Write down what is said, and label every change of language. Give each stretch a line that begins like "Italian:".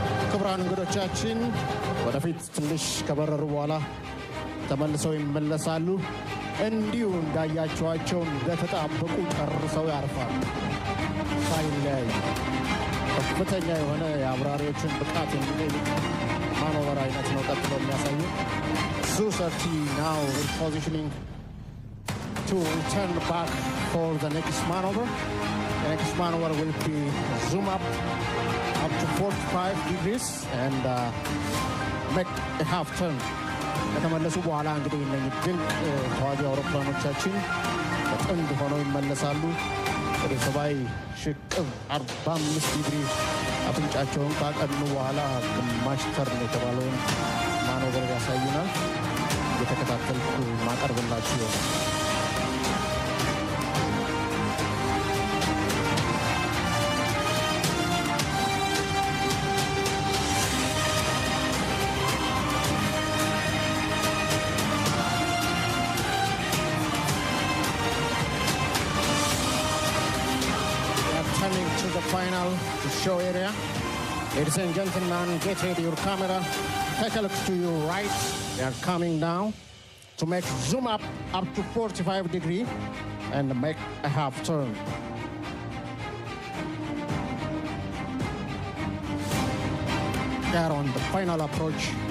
Amharic: ክቡራን እንግዶቻችን ወደፊት ትንሽ ከበረሩ በኋላ ተመልሰው ይመለሳሉ። እንዲሁ እንዳያቸዋቸው እንደተጣበቁ ጨርሰው ያርፋሉ ሳይለያዩ። ከፍተኛ የሆነ የአብራሪዎችን ብቃት የሚጠይቅ ማኖቨር አይነት ነው ቀጥሎ የሚያሳዩ።
English: Su-30 now repositioning to return back for the next maneuver. The next maneuver will be zoom up to 45 degrees and make a half turn.
Amharic: ከተመለሱ በኋላ እንግዲህ እነዚህ ድንቅ ተዋጊ አውሮፕላኖቻችን በጥንድ ሆነው ይመለሳሉ። ወደ ሰማይ ሽቅብ 45 ዲግሪ አፍንጫቸውን ካቀኑ በኋላ ግማሽ ተርን የተባለውን ማኖቨር ያሳዩናል። እየተከታተልኩ ማቀርብላችሁ ይሆናል።
English: To the final show area. Ladies and gentlemen, get ready your camera. Take a look to your right. They are coming now to make zoom up to 45 degrees and make a half turn. They are on the final approach.